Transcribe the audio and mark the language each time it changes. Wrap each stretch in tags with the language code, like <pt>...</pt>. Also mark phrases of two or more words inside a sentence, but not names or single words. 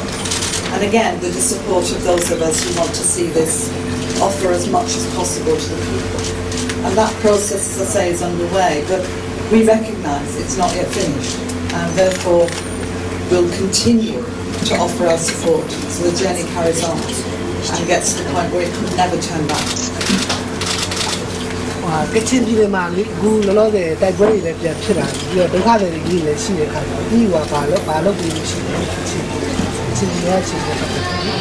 <en>And again, with the support of those of us who want to see this offer as much as possible to the people. And that process, as I say, is underway, but we recognise it's not yet finished, and therefore we'll continue to offer our support so the journey carries on and gets to the point where it could never turn back.</en> <my>ကချင်ပြည်နယ်မှာလေအခုလောလောဆယ်တိုက်ပွဲတွေလည်းပြန်ဖြစ်လာပြီးတော့ဒုက္ခတွေကြီးလည်းရှိတဲ့ခါကျတော့ဒီကဘာလို့ပြီးလို့ရှိတယ်ကချင်ပြည်နယ်ချင်းတဲ့ပတ်သက်ပြီး</my>